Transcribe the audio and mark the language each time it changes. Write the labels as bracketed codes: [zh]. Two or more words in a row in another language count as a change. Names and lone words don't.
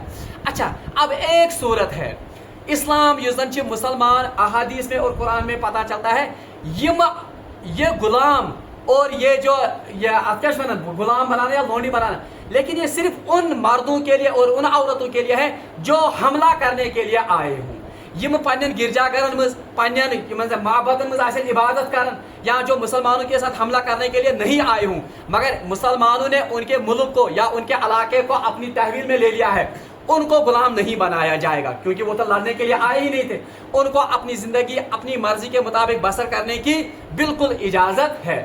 [hi] अच्छा, अब एक सूरत है इस्लाम युजन मुसलमान अहादीस में और कुरान में पता चलता है ये गुलाम और ये जो गुलाम बनाना या लोंडी बनाना, लेकिन ये सिर्फ उन मर्दों के लिए और उन औरतों के लिए है जो हमला करने के लिए आए हों। [ks] यम पन्न गिरजाघरन मज पन्न माबदन मज आसन इबादत करन, [hi] या जो मुसलमानों के साथ हमला करने के लिए नहीं आए हों, मगर मुसलमानों ने उनके मुल्क को या उनके इलाके को अपनी तहवील में ले लिया है, उनको गुलाम नहीं बनाया जाएगा, क्योंकि वो तो लड़ने के लिए आए ही नहीं थे। उनको अपनी ज़िंदगी अपनी मर्जी के मुताबिक बसर करने की बिल्कुल इजाज़त है।